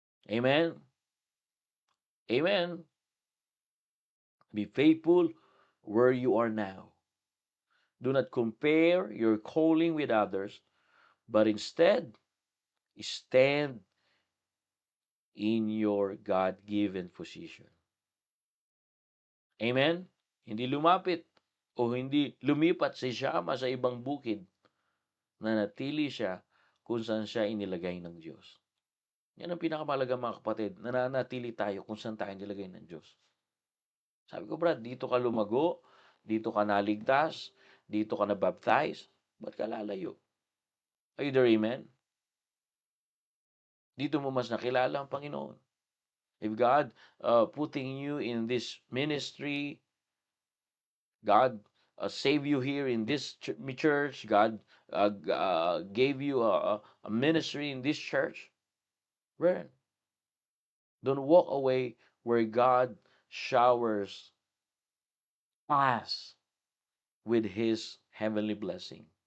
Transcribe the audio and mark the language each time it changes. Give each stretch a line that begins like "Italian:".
English: Amen. Amen. Be faithful where you are now. Do not compare your calling with others, but instead stand in your God-given position. Amen?
Filipino: Hindi lumapit o hindi lumipat si Shama sa ibang bukid, na natili siya kung saan siya inilagay ng Diyos. Yan ang pinakamalaga mga kapatid, nananatili tayo kung saan tayo inilagay ng Diyos. Sabi ko, Brad, dito ka lumago, dito ka naligtas, dito ka na-baptize, ba't ka lalayo?
English: Are you there, amen?
Filipino: Dito mo mas nakilala ang Panginoon.
English: If God putting you in this ministry, God save you here in this church, God gave you a ministry in this church, well, don't walk away where God showers us with His heavenly blessing.